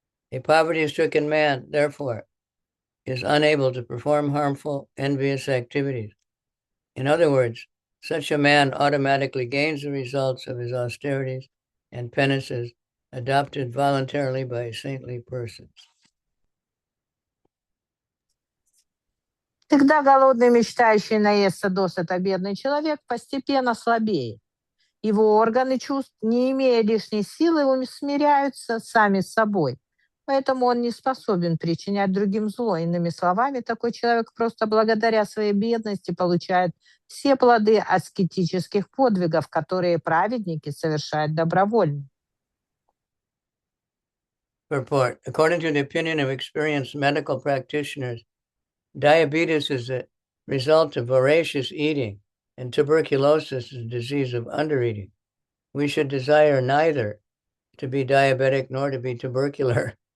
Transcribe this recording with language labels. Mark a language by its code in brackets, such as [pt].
[en] A poverty-stricken man, therefore, is unable to perform harmful, envious activities. In other words, such a man automatically gains the results of his austerities and penances adopted voluntarily by saintly persons. [ru] Всегда голодный, мечтающий наесться досыта бедный человек постепенно слабеет. Его органы чувств, не имея лишней силы, усмиряются сами с собой. Поэтому он не способен причинять другим зло. Иными словами, такой человек просто благодаря своей бедности получает все плоды аскетических подвигов, которые праведники совершают добровольно. [en] Purport. According to the opinion of experienced medical practitioners, diabetes is a result of voracious eating, and tuberculosis is a disease of undereating. We should desire neither to be diabetic nor to be tubercular.